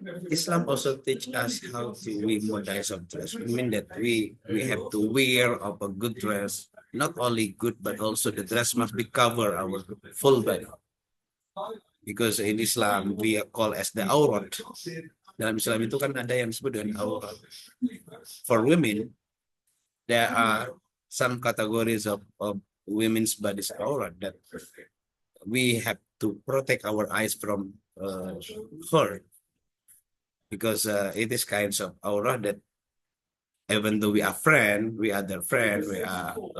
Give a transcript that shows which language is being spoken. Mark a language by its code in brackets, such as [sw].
[en] Islam also teach us how to be modest of dress. I mean that we have to wear of a good dress, not only good but also the dress must be cover our full body. Because in Islam we are called as the aurat. [id] Dalam Islam itu kan ada yang disebut dengan aurat. [en] For women, there are some categories of women's bodies aurat that we have to protect our eyes from her. Because it is kinds of aura that even though we are friends, we are their friend, we are